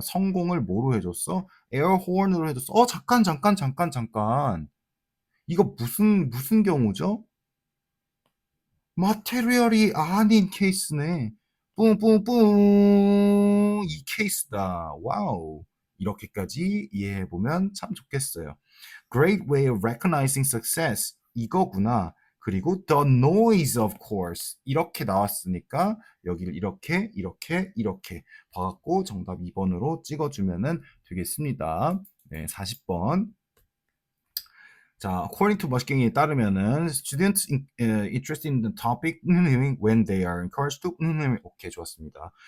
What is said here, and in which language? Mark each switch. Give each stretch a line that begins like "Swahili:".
Korean: 성공을 뭐로 해줬어? 에어호른으로 해줬어. 잠깐. 이거 무슨 경우죠? 마테리얼이 아닌 케이스네. 뿡뿡뿡 이 케이스다. 와우. 이렇게까지 이해해보면 참 좋겠어요.
English: Great way of recognizing success.
Korean: 이거구나. 그리고
English: the noise of course.
Korean: 이렇게 나왔으니까 여기를 이렇게 봐갖고 정답 2번으로 찍어주면 되겠습니다. 네, 40번.
English: 자, according to
Korean: 머시갱이에 따르면은
English: students interested in the topic when they are encouraged to
Korean: 오케이, 좋았습니다.